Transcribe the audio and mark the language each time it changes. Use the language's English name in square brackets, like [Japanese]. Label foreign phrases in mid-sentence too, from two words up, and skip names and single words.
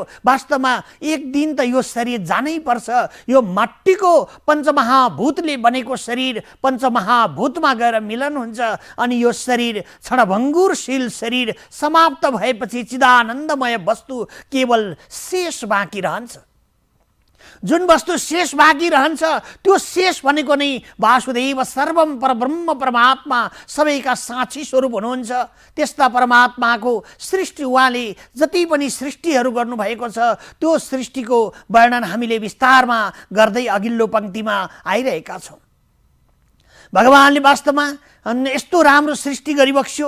[Nepali] वास्तवमा एक दिन त यो शरीर जानै पर्छ। यो माटीको पञ्चमहाभूतले बनेको शरीर पञ्चमहाभूतमा गएर मिलन हुन्छ अनि यो शरीर क्षणभङ्गुरशील शरीर समाप्त भएपछि चिदानन्दमय वस्तु केवल शेष बाँकी रहन्छ। जुन वस्तु शेष बाँकी रहन्छ त्यो शेष भनेको नै [Sanskrit] वासुदेव सर्वम [Nepali] परब्रह्म परमात्मा सबैका साक्षी स्वरूप हुनुहुन्छ। त्यस्ता परमात्माको सृष्टि उहाँले जति पनि सृष्टिहरू गर्नुभएको छ त्यो सृष्टिको वर्णन हामीले विस्तारमा गर्दै अघिल्लो पङ्क्तिमा आइरहेका छौँ। भगवानले वास्तवमा यस्तो राम्रो सृष्टि गरिबक्स्यो।